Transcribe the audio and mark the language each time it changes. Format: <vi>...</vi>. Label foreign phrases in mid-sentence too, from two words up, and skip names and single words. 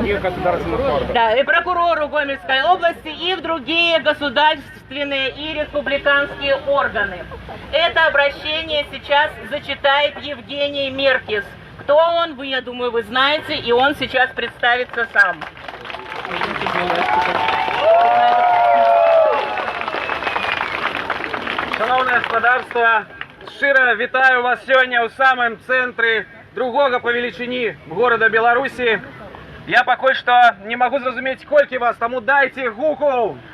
<ru>Да, и прокурору Гомельской области, и в другие государственные и республиканские органы. Это обращение сейчас зачитает Евгений Меркис. Кто он, вы, я думаю, вы знаете, и он сейчас представится сам.</ru> <uk>Шановне господарство, щиро вітаю вас сьогодні у самому центрі другого по величині города Беларуси. Я поки що не можу зрозуміти, скільки вас, тому дайте гуку.</uk>